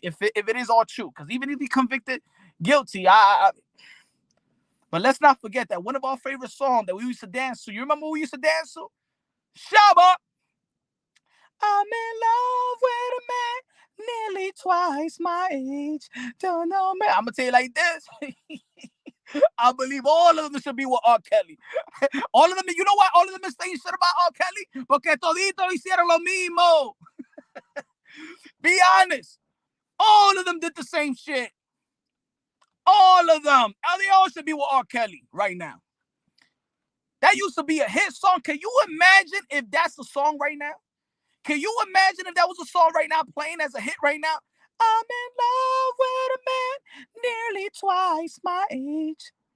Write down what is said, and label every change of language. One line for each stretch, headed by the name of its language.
English: If it is all true, because even if he convicted guilty, but let's not forget that one of our favorite songs that we used to dance to. You remember what we used to dance to? Shabba. I'm in love with a man nearly twice my age. Don't know, man. I'm gonna tell you like this. I believe all of them should be with R. Kelly. All of them, you know why all of them is saying shit about R. Kelly?
Spanish: Porque todito hicieron lo mismo.
English: Be honest. All of them did the same shit. All of them. They all should be with R. Kelly right now. That used to be a hit song. Can you imagine if that's the song right now? Can you imagine if that was a song right now playing as a hit right now? I'm in love with a man nearly twice my age.